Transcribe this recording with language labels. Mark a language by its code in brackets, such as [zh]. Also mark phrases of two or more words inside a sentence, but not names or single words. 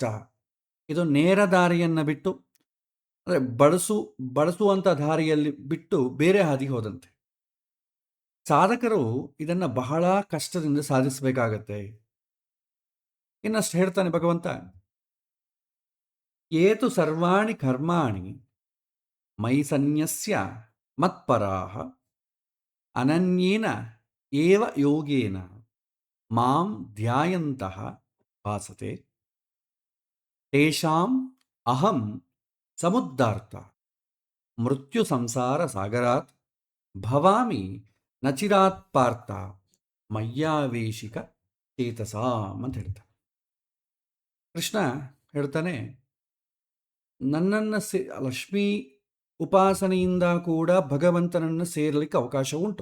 [kn] ಇದು ನೇರ ದಾರಿಯನ್ನು ಬಿಟ್ಟು, ಅಂದರೆ ಬಳಸುವಂಥ ದಾರಿಯಲ್ಲಿ ಬಿಟ್ಟು ಬೇರೆ ಹಾದಿ ಹೋದಂತೆ. ಸಾಧಕರು ಇದನ್ನು ಬಹಳ ಕಷ್ಟದಿಂದ ಸಾಧಿಸಬೇಕಾಗತ್ತೆ. ಇನ್ನಷ್ಟು ಹೇಳ್ತಾನೆ ಭಗವಂತ, [sa] ಏತು ಸರ್ವಾಣಿ ಕರ್ಮಾಣಿ ಮಯಿ ಸನ್ಯಸ್ಯ ಮತ್ಪರಾಹ ಅನನ್ಯೇನ ಏವ ಯೋಗೇನ ಮಾಂ ಧ್ಯಾಯಂತಹ ಭಾಸತೆ ತೇಷಾಂ ಅಹಂ ಸಮುದ್ಧಾರ್ಥ ಮೃತ್ಯು ಸಂಸಾರ ಸಾಗರಾತ್ ಭವಾಮಿ ನಚಿರಾತ್ ಪಾರ್ಥ ಮಯ್ಯಾವೇಶಿಕ ಚೇತಸಾಂ [kn] ಅಂತ ಹೇಳ್ತಾನೆ. ಕೃಷ್ಣ ಹೇಳ್ತಾನೆ, ನನ್ನನ್ನು ಲಕ್ಷ್ಮೀ ಉಪಾಸನೆಯಿಂದ ಕೂಡ ಭಗವಂತನನ್ನು ಸೇರಲಿಕ್ಕೆ ಅವಕಾಶ ಉಂಟು.